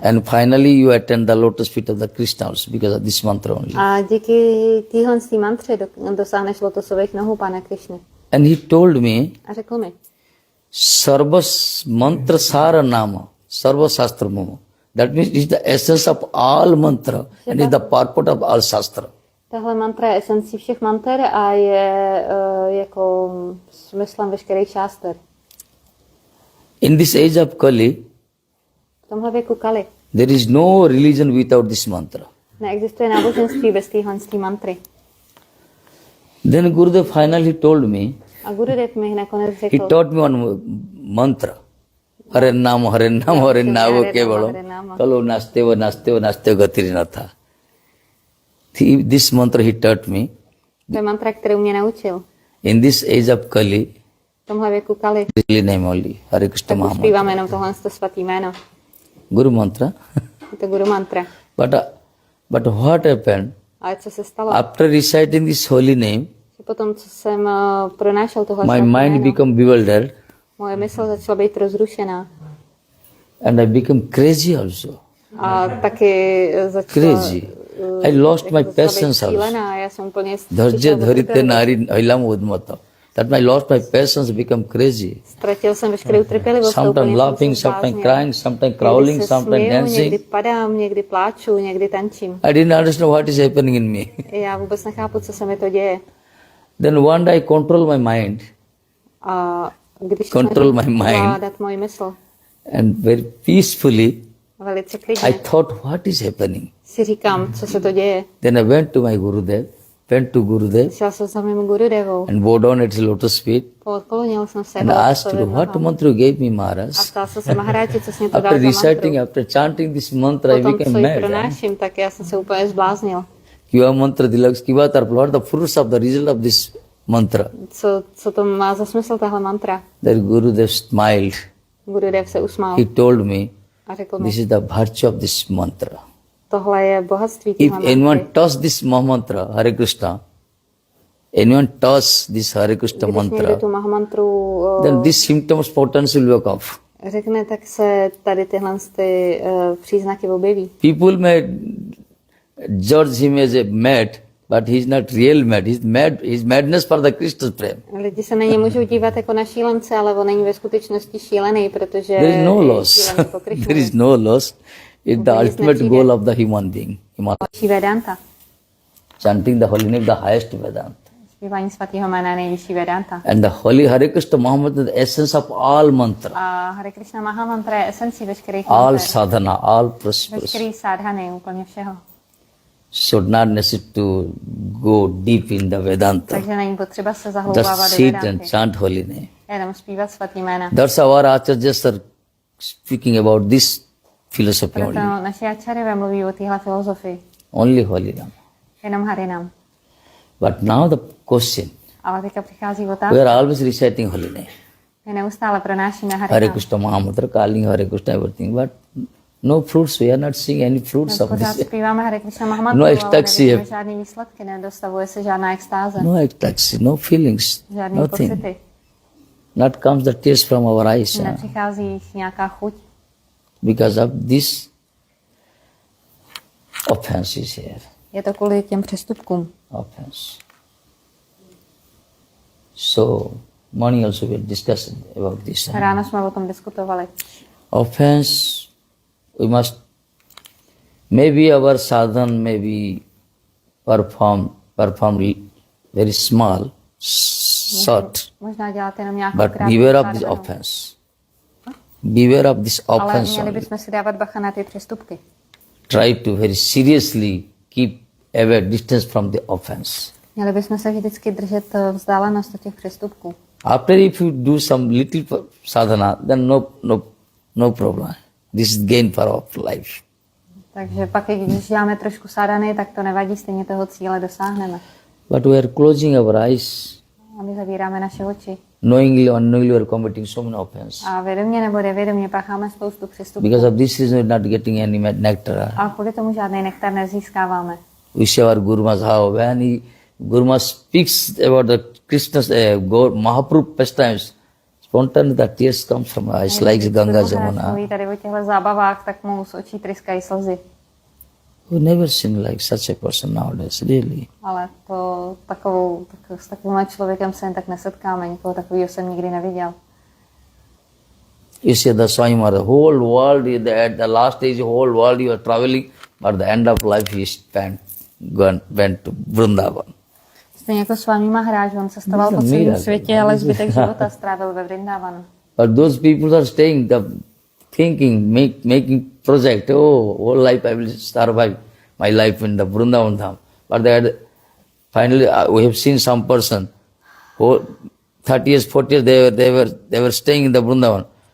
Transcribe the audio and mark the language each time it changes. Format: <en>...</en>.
<en>and finally you attend the lotus feet of the Krishna also because of this mantra only.</en> <cs>A díky téhle mantře dosáhneš lotosových nohou Pána Krišny.</cs> <en>And he told me,</en> <cs>A řekl mi,</cs> <bn>Sarva mantra sara nama, sarva shastra mama.</bn> <en>That means it is the essence of all mantra and is the purport of all shastra.</en> <cs>tahle mantra je esencí všech manter a je jako smyslem veškerých šáster.</cs> <en>In this age of Kali,</en> <cs>V tomhle věku Kali</cs> <en>there is no religion without this mantra.</en> <cs>neexistuje náboženství bez téhle mantry.</cs> <en>Then Gurudev finally told me,</en> <cs>A Gurudev mi nakonec</cs> <en>he</en> <cs>řekl,</cs> <en>taught me one mantra.</en> <sa>Hare Nama kevalo. Kalo naste gatirina tha.</sa> <en>This mantra he taught me.</en> <cs>To je mantra, kterou mě naučil.</cs> <en>In this age of Kali,</en> <cs>V tomhle věku Kali,</cs> <en>really name only, Hare Krishna</en> <cs>tak</cs> <en>Mahamantra.</en> <cs>uspíváme jenom tohle svatý jméno.</cs> <en>Guru mantra.</en> <cs>Je to guru mantra.</cs> <en>But what happened?</en> <cs>Ale co se stalo?</cs> <en>After reciting this holy name,</en> <cs>Že potom, co jsem pronášel tohle</cs> <en>my</en> <cs>svatý</cs> <en>mind</en> <cs>jméno,</cs> <en>became bewildered</en> <cs>moje mysl začala být rozrušená.</cs> <en>and I became crazy also.</en> <cs>A taky začala</cs> <en>Crazy. I lost my patience also.</en> <cs>šílená. Já jsem úplně</cs> <bn>Dharja dharite nari ailam udmata.</bn> <en>That I lost my patience, become crazy.</en> <cs>Ztratil jsem veškerou trpělivost.</cs> <en>Sometimes laughing, sometimes crying, sometimes crawling, sometimes dancing.</en> <cs>Někdy padám, někdy pláču, někdy tančím.</cs> <en>I didn't understand what is happening in me.</en> <cs>Já vůbec nechápu, co se mi to děje.</cs> <en>Then one day I control my mind</en> <cs>A když</cs> <en>Control my</en> <cs>jsem</cs> <en>mind.</en> <cs>vládat moji mysl,</cs> <en>and very peacefully</en> <cs>velice</cs> <en>I</en> <cs>klidně,</cs> <en>thought what is happening.</en> <cs>si říkám, co se to děje.</cs> <en>Then I went to my Gurudev,</en> <cs>Šel jsem za mým Gurudevou,</cs> <en>and bowed down at his lotus feet</en> <cs>podklonil jsem se</cs> <en>and asked, what mantra you gave me, Maharaj?</en> <cs>a ptal jsem se Maharáči, co jsi mě to dal</cs> <en>After</en> <cs>za</cs> <en>reciting,</en> <cs>mantru.</cs> <en>after chanting this mantra, I</en> <cs>Potom, co</cs> <en>became</en> <cs>ji</cs> <en>mad.</en> <cs>pronáším, tak já jsem se úplně zbláznil.</cs> <bn>Kiva mantra dilaks kiva tarpal.</bn> <en>What are the fruits of the result of this mantra?</en> <cs>Co to má za smysl, tahle mantra?</cs> <en>That Gurudev smiled.</en> <cs>Gurudev se usmál</cs> <en>He told me,</en> <cs>a řekl</cs> <en>this</en> <cs>mi,</cs> <en>is the virtue of this mantra.</en> <cs>tohle je bohatství</cs> <en>If</en> <cs>téhle</cs> <en>anyone</en> <cs>mantry.</cs> <en>touch this mantra, Hare Krishna, anyone touch this Hare Krishna</en> <cs>Když někdo</cs> <en>mantra,</en> <cs>tu Mahamantru</cs> <en>then these symptoms potential will come off.</en> <cs>řekne, tak se tady tyhle příznaky objeví.</cs> <en>People may judge him as a mad, but he is not real mad. He is mad. He is madness for the Krishna's prem.</en> <cs>Lidi se na ně můžou dívat jako na šílence, ale on není ve skutečnosti šílený, protože</cs> <en>There is no</en> <cs>je</cs> <en>loss.</en> <cs>šílený po Krishnu.</cs> <en>There is no loss. It's the There is ultimate no goal of the human being. Vedanta. Chanting the holy name, the highest Vedanta.</en> <cs>Zpívání svatého jména je nejvyšší Vedanta.</cs> <en>And the holy Hare Krishna Mahamantra is the essence of all mantra,</en> <cs>A Hare Krishna Mahamantra je esencí veškerých</cs> <en>all mantra, sadhana, all prosperity.</en> <cs>veškerý sádhany, úplně všeho.</cs> <en>Should not necessary to go deep in the Vedanta.</en> <cs>Takže není potřeba se</cs> <en>Just</en> <cs>zahloubávat do</cs> <en>sit and</en> <cs>Vedanty.</cs> <en>chant holy name.</en> <cs>Jenom zpívat svatý jména.</cs> <en>That's our acharyas are speaking about this philosophy</en> <cs>Proto</cs> <en>only.</en> <cs>naši ačarové mluví o téhle filozofii.</cs> <en>Only holy name.</en> <cs>Jenom harinam.</cs> <en>But now the question,</en> <cs>Ale teďka přichází</cs> <en>we</en> <cs>otázka.</cs> <en>are always reciting holy name.</en> <cs>My neustále pronášíme</cs> <en>Hare</en> <cs>harinam.</cs> <en>Krishna Mahamantra, calling Hare Krishna everything, but no fruits, we are not seeing any fruits of</en> <cs>Pořád</cs> <en>this.</en> <cs>zpíváme Hare Krishna Mahamantru,</cs> <en>No</en> <cs>ale</cs> <en>ecstasy.</en> <cs>nevidíme žádný výsledky, nedostavuje se žádná extáze,</cs> <en>No ecstasy, no feelings,</en> <cs>žádný</cs> <en>nothing.</en> <cs>pocity.</cs> <en>Not comes the taste from our eyes</en> <cs>Nepřichází nějaká chuť,</cs> <en>because of this offense is here.</en> <cs>je to kvůli těm přestupkům.</cs> <en>Offense. So, morning also we discussed about this.</en> <cs>Ráno jsme o tom diskutovali.</cs> <en>Offense, we must, maybe our sadhan may be perform very small, short,</en> <cs>Možná dělat jenom nějakou</cs> <en>but</en> <cs>krátkou</cs> <en>beware of this</en> <cs>sádhanu.</cs> <en>offense. Beware of this</en> <cs>Ale</cs> <en>offense</en> <cs>měli</cs> <en>only.</en> <cs>bychom si dávat bacha na ty přestupky.</cs> <en>Try to very seriously keep away distance from the offense.</en> <cs>Měli bychom se vždycky držet vzdálenost od těch přestupků.</cs> <en>After if you do some little sadhana, then no problem. This is gain for our life.</en> <cs>Takže pak, i když děláme trošku sádhany, tak to nevadí, stejně toho cíle dosáhneme.</cs> <en>But we are closing our eyes,</en> <cs>A my zavíráme naše oči.</cs> <en>knowingly or unknowingly we are committing so many offenses.</en> <cs>A vědomě nebo nevědomě pácháme spoustu přestupků.</cs> <en>Because of this reason we are not getting any nectar.</en> <cs>A kvůli tomu žádný nektar nezískáváme.</cs> <en>We see our Gurumas how when Guruma speaks about the Krishna's Mahaprabhu pastimes, spontaneously the tears come from eyes like Ganga Jamuna.</en> <cs>Mluví tady o těchto zábavách, tak mu z očí tryskají slzy.</cs> <en>We never seen like such a person nowadays, really.</en> <cs>Ale to s takovým člověkem se jen tak nesetkáme. Nikoho takového jsem nikdy neviděl.</cs> <en>You see the Swami Maharaj, the whole world, at the last stage, the whole world you are traveling, but at the end of life he went to Vrindavan.</en> <cs>Stejně jako Swami Maharaj, on cestoval po celém světě, ale zbytek života strávil ve Vrindavanu.</cs> <en>But those people are staying, thinking, making project, whole life I will survive my life in the Vrindavan Dham. But finally we have seen some person, who 30 years, 40 years, they were staying in the Vrindavan.</en>